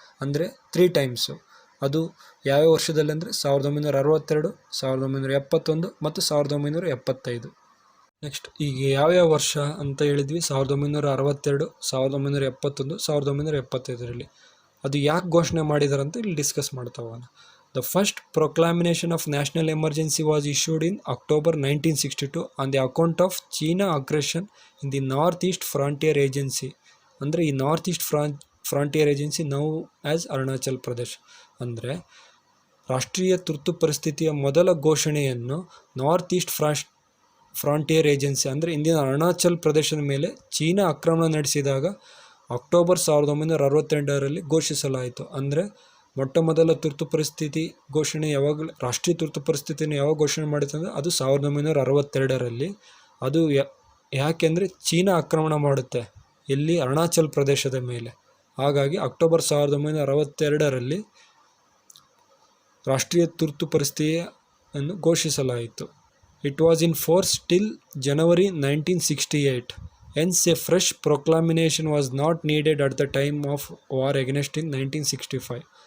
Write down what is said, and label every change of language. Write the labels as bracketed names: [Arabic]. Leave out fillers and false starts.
[Kannada] ಅಂದರೆ 3 times. ಅದು ಯಾವ್ಯಾವ ವರ್ಷದಲ್ಲಿ ಅಂದರೆ 1962, 1971 ಮತ್ತು 1975. ನೆಕ್ಸ್ಟ್ ಈಗ ಯಾವ್ಯಾವ ವರ್ಷ ಅಂತ ಹೇಳಿದ್ವಿ, 1962, 1971, 1975. ಅದು ಯಾಕೆ ಘೋಷಣೆ ಮಾಡಿದಾರೆ ಅಂತ ಇಲ್ಲಿ ಡಿಸ್ಕಸ್ ಮಾಡ್ತಾ ಹೋಗೋಣ. [English] The first proclamation of national emergency was issued in October 1962 on the account of China aggression in the Northeast Frontier Agency. [Kannada] ಅಂದರೆ ಈ north East frontier agency now as Arunachal Pradesh. ಅಂದರೆ ರಾಷ್ಟ್ರೀಯ ತುರ್ತು ಪರಿಸ್ಥಿತಿಯ ಮೊದಲ ಘೋಷಣೆಯನ್ನು ನಾರ್ತ್ ಈಸ್ಟ್ ಫ್ರಾಂಟಿಯರ್ ಏಜೆನ್ಸಿ ಅಂದರೆ ಇಂದಿನ ಅರುಣಾಚಲ್ ಪ್ರದೇಶದ ಮೇಲೆ ಚೀನಾ ಆಕ್ರಮಣ ನಡೆಸಿದಾಗ ಅಕ್ಟೋಬರ್ 1962 ಘೋಷಿಸಲಾಯಿತು. ಅಂದರೆ ಮೊಟ್ಟ ಮೊದಲ ತುರ್ತು ಪರಿಸ್ಥಿತಿ ಘೋಷಣೆ ಯಾವಾಗ, ರಾಷ್ಟ್ರೀಯ ತುರ್ತು ಪರಿಸ್ಥಿತಿಯನ್ನು ಯಾವಾಗ ಘೋಷಣೆ ಮಾಡಿತು ಅಂದರೆ ಅದು 1962. ಅದು ಯಾಕೆಂದರೆ ಚೀನಾ ಆಕ್ರಮಣ ಮಾಡುತ್ತೆ ಇಲ್ಲಿ ಅರುಣಾಚಲ್ ಪ್ರದೇಶದ ಮೇಲೆ. ಹಾಗಾಗಿ ಅಕ್ಟೋಬರ್ 1962 ರಾಷ್ಟ್ರೀಯ ತುರ್ತು ಪರಿಸ್ಥಿತಿಯನ್ನು ಘೋಷಿಸಲಾಯಿತು. [English] It was in force till January 1968. Hence a fresh proclamation was not needed at the time of war against in 1965.